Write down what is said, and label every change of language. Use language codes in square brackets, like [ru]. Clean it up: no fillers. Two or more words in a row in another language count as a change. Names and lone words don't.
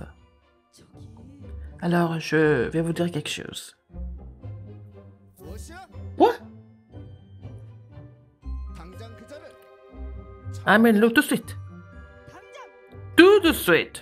[ko] 저기 [fr] Alors, je vais vous dire quelque chose. [ko] 무엇이야? [fr] Quoi? [ko] 당장 그자를 [fr] Amène-le tout de suite. [ko] 당장 [fr] Tout de suite.